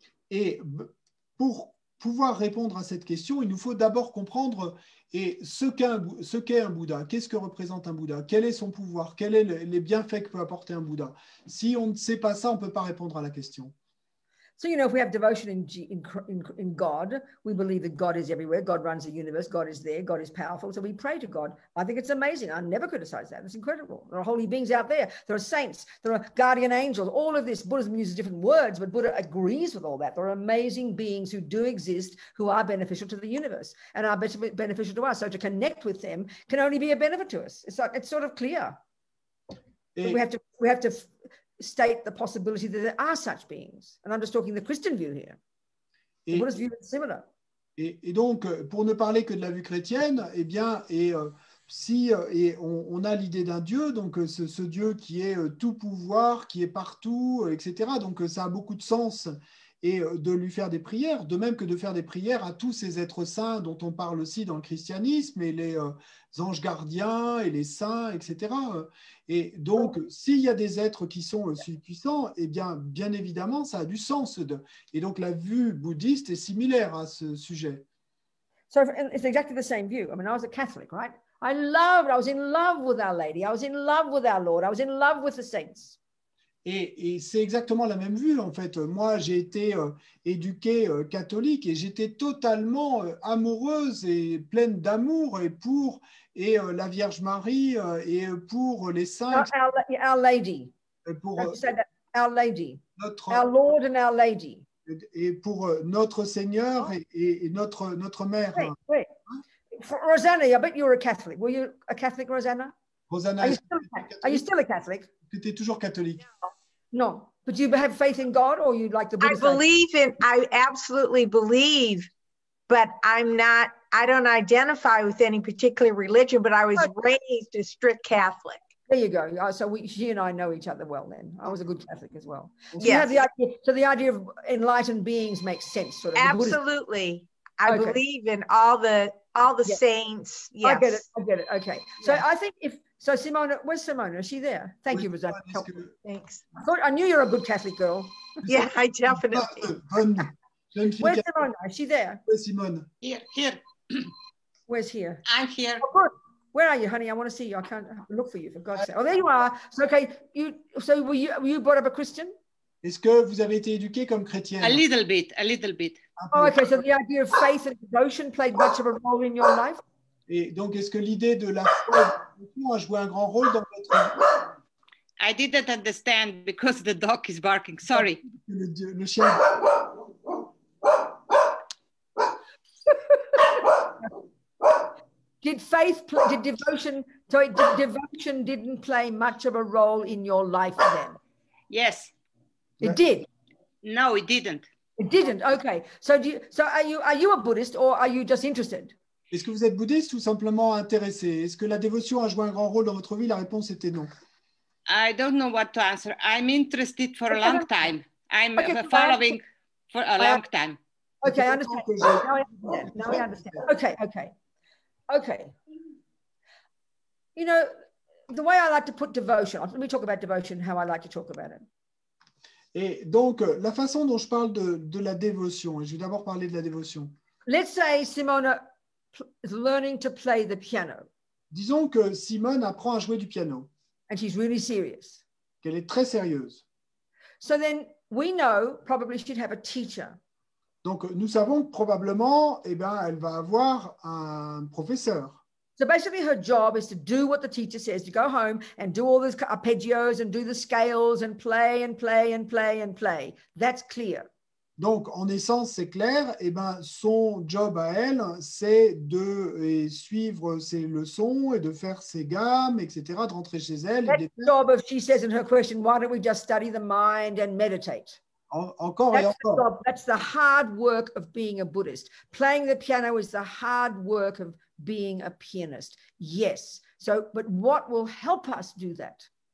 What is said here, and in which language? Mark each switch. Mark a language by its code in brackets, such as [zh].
[fr] Et pour pouvoir répondre à cette question, il nous faut d'abord comprendre ce qu'est un Bouddha. Qu'est-ce que représente un Bouddha? Quel est son pouvoir? Quels sont les bienfaits que peut apporter un Bouddha? Si on ne sait pas ça, on ne peut pas répondre à la question. [en] So, you know, if we have devotion in God, we believe that God is everywhere. God runs the universe. God is there. God is powerful. So we pray to God. I think it's amazing. I never criticize that. It's incredible. There are holy beings out there. There are saints. There are guardian angels. All of this, Buddhism uses different words, but Buddha agrees with all that. There are amazing beings who do exist, who are beneficial to the universe and are beneficial to us. So to connect with them can only be a benefit to us. It's sort of clear. But we have to state the possibility that there are such beings. And I'm just talking the Christian view here. The Buddhist view is similar. [fr] Et donc, pour ne parler que de la vue chrétienne, eh bien, si on a l'idée d'un Dieu, donc ce Dieu qui est tout pouvoir, qui est partout, etc. Donc, ça a beaucoup de sens. et de lui faire des prières, de même que de faire des prières à tous ces êtres saints dont on parle aussi dans le christianisme, et les anges gardiens, et les saints, etc. Et donc, s'il y a des êtres qui sont si puissants, eh bien évidemment, ça a du sens. Et donc, la vue bouddhiste est similaire à ce sujet. [en] So it's exactly the same view. I mean, I was a Catholic, right? I was in love with Our Lady. I was in love with our Lord. I was in love with the saints. [fr] Et c'est exactement la même vue, en fait. Moi, j'ai été éduquée catholique et j'étais totalement amoureuse et pleine d'amour et la Vierge Marie et pour les saints. [en] Our Lady. [fr] Pour [en] Our Lady. [fr] Notre, [en] our Lord and Our Lady. [fr] Et pour notre Seigneur et notre Mère. [en] Wait. For Rosanna, I bet you were a Catholic. Were you a Catholic, Rosanna? Rosanna, are you still a Catholic? [fr] Tu étais toujours catholique. [en] No, but you have faith in God, or you like the Buddhist? I absolutely believe, but I don't identify with any particular religion, but I was raised a strict Catholic. There you go. So she and I know each other well then. I was a good Catholic as well. So yes. You have the idea, so the idea of enlightened beings makes sense. Sort of. Absolutely. I believe in all the yes. saints. Yes. I get it. Okay. So yes. I think Simona, where's Simona? Is she there? Thank you, Rosanna. Thanks. I knew you're a good Catholic girl. Yeah, I definitely. Where's Simona? Is she there? Where's Simone? Here. Where's here? I'm here. Oh, good. Where are you, honey? I want to see you. I can't look for you, for God's sake. Oh, there you are. So, okay. Were you brought up a Christian? [fr] Est-ce que vous avez été éduqué comme chrétienne? [en] A little bit. Oh, okay. So the idea of faith and devotion played much of a role in your life? [fr] Et donc, est-ce que l'idée de la foi a joué un grand rôle dans votre vie? [en] I didn't understand because the dog is barking. Sorry. [fr] Le chien. [en] Did devotion didn't play much of a role in your life then? Yes. It did? No, it didn't. It didn't. Okay. So are you a Buddhist or are you just interested? [fr] Est-ce que vous êtes bouddhiste ou simplement intéressé? Est-ce que la dévotion a joué un grand rôle dans votre vie? La réponse était non. [en] I don't know what to answer. I'm interested for a long time. I'm following for a long time. Okay, I understand. Now I understand. Okay. You know, the way I like to put devotion, let me talk about devotion, how I like to talk about it. [fr] Et donc, la façon dont je parle de la dévotion, et je vais d'abord parler de la dévotion. [en] Let's say Simona is learning to play the piano. [fr] Disons que Simone apprend à jouer du piano. [en] And she's really serious. [fr] Qu'elle est très sérieuse. [en] So then we know probably she'd have a teacher. [fr] Donc, nous savons que probablement, elle va avoir un professeur. [en] So basically her job is to do what the teacher says, to go home and do all these arpeggios and do the scales and play and play and play and play. That's clear. [fr] Donc, en essence, c'est clair, son job à elle, c'est de suivre ses leçons et de faire ses gammes, etc., de rentrer chez elle. [en] That's the job of, she says in her question, why don't we just study the mind and meditate? [fr] Encore et encore. [en] That's the hard work of being a Buddhist. Playing the piano is the hard work of being a pianist. Yes. So, but what will help us do that?